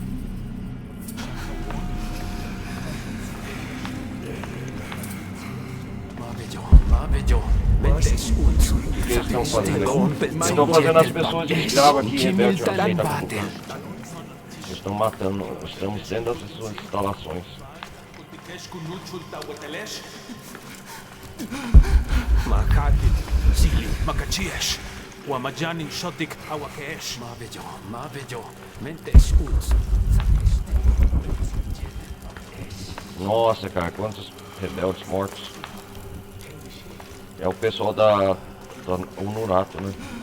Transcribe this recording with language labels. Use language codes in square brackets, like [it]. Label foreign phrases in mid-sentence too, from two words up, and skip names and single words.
[pt] O que eles estão fazendo aqui? Eles estão fazendo as pessoas de escravo aqui, rebelde, eu sei, tá complicado. Eles estão matando, estamos sendo as suas instalações. Makakil. Sili. Makachiesh. Wamajanin shotik awakesh. Mavejo, Mentes Uts. Nossa, cara, quantos rebeldes mortos. É o pessoal da Unurato, né?